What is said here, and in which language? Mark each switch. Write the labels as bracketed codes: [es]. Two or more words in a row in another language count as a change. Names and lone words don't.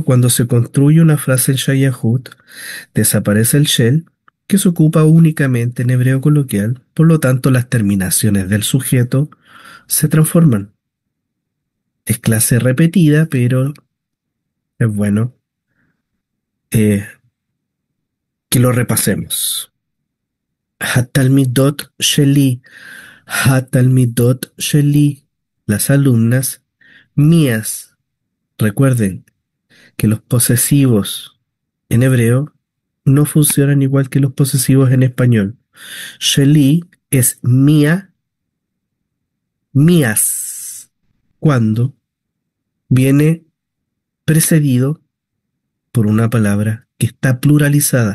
[es] Cuando se construye una frase en Shayahut, desaparece el shell, que se ocupa únicamente en hebreo coloquial, por lo tanto las terminaciones del sujeto se transforman. Es clase repetida, pero es bueno eh, que lo repasemos. [he] Hatalmidot sheli, Hatalmidot sheli, [es] las alumnas mías. Recuerden que los posesivos en hebreo no funcionan igual que los posesivos en español. Sheli es mía, mías, cuando viene precedido por una palabra que está pluralizada.